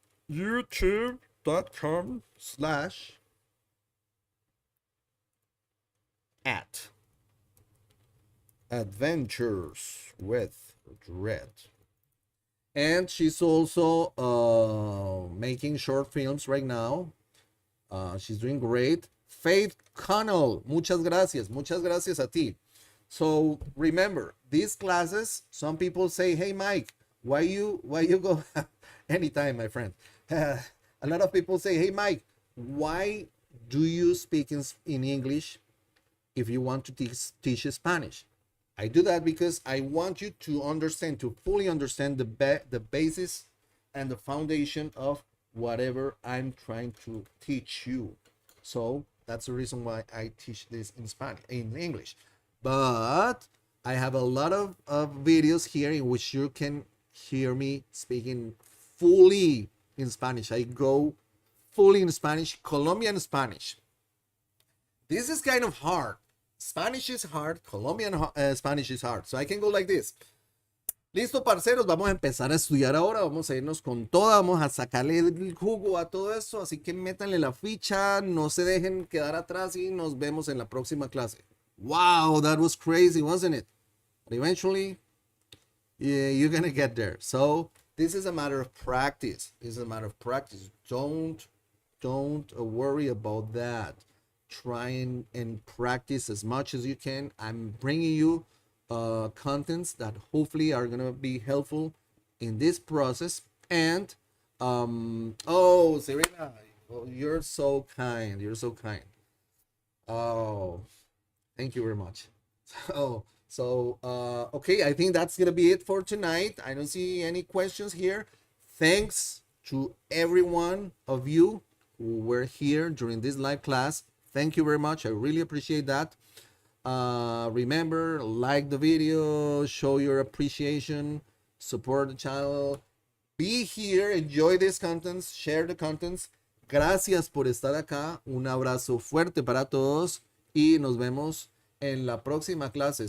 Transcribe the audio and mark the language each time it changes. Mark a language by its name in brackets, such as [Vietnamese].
[English] youtube.com/@adventures with Red. And she's also making short films right now. She's doing great. Faith Connell, [Spanish] muchas gracias a ti. [English] So remember, these classes, some people say, hey Mike, why you go anytime, my friend. A lot of people say, hey Mike, why do you speak in English if you want to teach Spanish? I do that because I want you to understand, to fully understand the basis and the foundation of whatever I'm trying to teach you. So that's the reason why I teach this in English. But I have a lot of videos here in which you can hear me speaking fully in Spanish. I go fully in Spanish, Colombian Spanish. This is kind of hard. Spanish is hard, Colombian Spanish is hard. So I can go like this. [Spanish] Listo, parceros, vamos a empezar a estudiar ahora, vamos a irnos con toda, vamos a sacarle el jugo a todo esto, así que métanle la ficha, no se dejen quedar atrás y nos vemos en la próxima clase. [English] Wow, that was crazy, wasn't it? But eventually, yeah, you're gonna get there. So this is a matter of practice. This is a matter of practice. Don't worry about that. Try and practice as much as you can. I'm bringing you contents that hopefully are gonna be helpful in this process. And oh, Serena, you're so kind. You're so kind. Oh, thank you very much. Okay, I think that's gonna be it for tonight. I don't see any questions here. Thanks to every one of you who were here during this live class. Thank you very much. I really appreciate that. Remember, like the video, show your appreciation, support the channel, be here, enjoy these contents, share the contents. [Spanish] Gracias por estar acá. Un abrazo fuerte para todos y nos vemos en la próxima clase.